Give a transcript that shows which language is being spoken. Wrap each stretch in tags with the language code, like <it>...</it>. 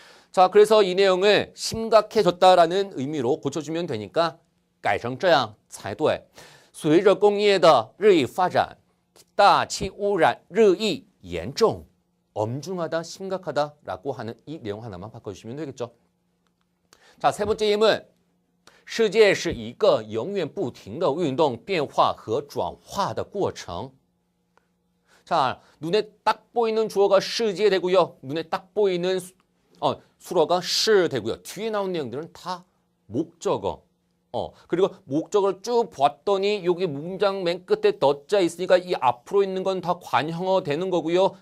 <ko>자, 그래서 이 내용을 심각해졌다라는 의미로 고쳐주면 되니까</ko> <zh>改成这样才对随着工业的日益发展大气污染日益严重</zh> <ko>엄중하다, 심각하다라고 하는 이 내용 하나만 바꿔주시면 되겠죠. 자, 세 번째 예문</ko> <zh>世界是一个永远不停的运动、变化和转化的过程.</zh> <ko>자, 눈에 딱 보이는 주어가 世界 되고요. 눈에 딱 보이는 수어가 是 되고요. 뒤에 나온 내용들은 다 목적어. 그리고 목적어를 쭉 봤더니 여기 문장 맨 끝에 더자 있으니까 이 앞으로 있는 건 다 관형어 되는 거고요.</ko>